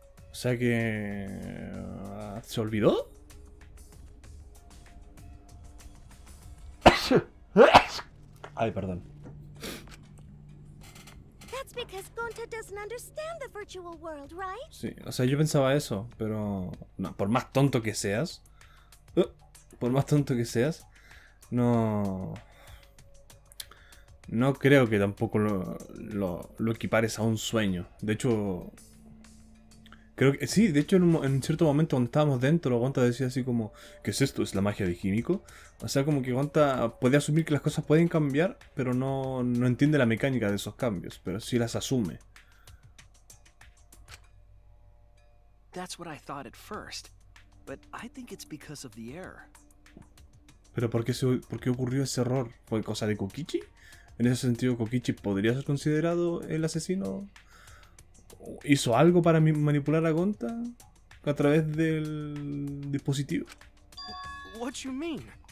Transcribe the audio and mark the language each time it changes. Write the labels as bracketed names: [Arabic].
[Spanish] O sea que... ¿se olvidó? Ay, perdón. [English] That's because Gonta doesn't understand the virtual world, right? [Spanish] Sí, o sea, yo pensaba eso, pero... No, por más tonto que seas... por más tonto que seas... No no creo que tampoco lo equipares a un sueño. De hecho, creo que sí, de hecho en cierto momento cuando estábamos dentro, Gonta decía así como, ¿qué es esto? ¿Es la magia de Himiko? O sea, como que Gonta puede asumir que las cosas pueden cambiar, pero no entiende la mecánica de esos cambios, pero sí las asume. [English] That's what I thought at first, but I think it's because of the error. [Spanish] ¿Pero por qué ocurrió ese error? ¿Fue cosa de Kokichi? En ese sentido, ¿Kokichi podría ser considerado el asesino? ¿Hizo algo para manipular a Gonta a través del dispositivo? [English] What you mean?